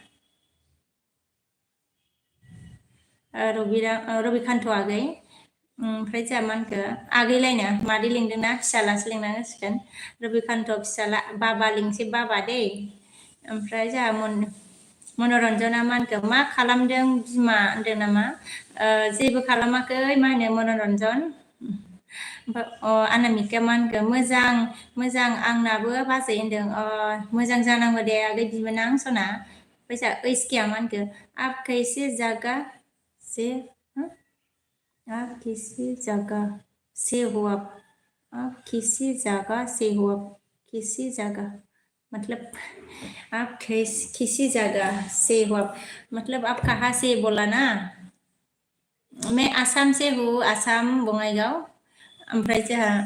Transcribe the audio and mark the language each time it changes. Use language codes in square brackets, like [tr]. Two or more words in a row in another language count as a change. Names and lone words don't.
[brx] रबिकान्त आगै ओमफ्राय जोंहा मा होनखो आगैलायनो मादै लिंदोंना फिसालासो लिंनांसिगोन रबिकान्त फिसाला बाबा लिंसै बाबा दै ओमफ्राय जोंहा मनरन्जना मा होनखो मा खालामदों बिमा होनदों नामा जेबो खालामाखै मा होनो मनरन्जन आनामिकाया मा होनखो मोजां आंनाबो बाजै होनदों मोजां जानांगौ दे आगै बिबोनां सना फैसा ओइसकिया मा होनखो [hi] आप कैसे जागा से आप किसी जगह से हो आप किसी जगह से हो किसी जगह मतलब आप किसी जगह से हो मतलब आप कहाँ से बोला ना मैं आसाम से हूँ आसाम बङाइगाव [brx] ओमफ्राय जोंहा